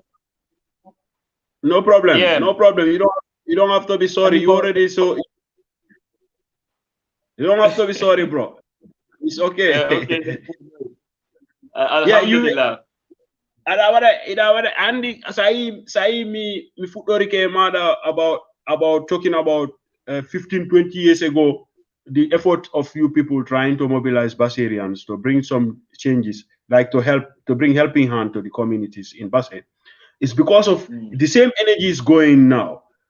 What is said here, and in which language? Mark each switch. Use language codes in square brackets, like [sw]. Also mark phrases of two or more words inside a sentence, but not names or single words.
[en] No problem. Yeah. No problem. You don't have to be sorry. You already so. You don't have to be sorry, bro. It's okay. Okay. Alhamdulillah. Andy [ff] sai mi fuɗɗori ke maɗa [en] about talking about 15-20 years ago, the effort of you people trying to mobilize Basserians to bring some changes, like to bring helping hand to the communities in Basse. It's because of the same energy is going now.